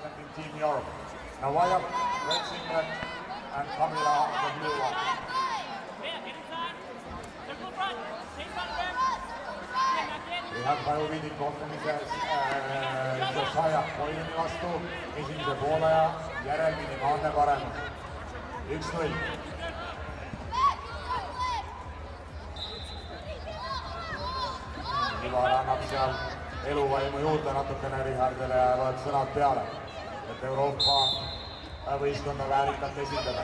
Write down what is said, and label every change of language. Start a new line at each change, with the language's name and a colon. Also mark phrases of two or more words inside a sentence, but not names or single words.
English: Team Europe. Novaya, red singlet, and Camila, the blue one.
Estonian: Rihad Pajuviidi kohtumises Josiah Boydeni vastu esimese poolaja järel minimaalne parem. 1-0. Ivar annab seal eluvaimu juurde natukene Rihardile ja loeb sõnad peale, et Euroopa võistkonda väärikalt esindada.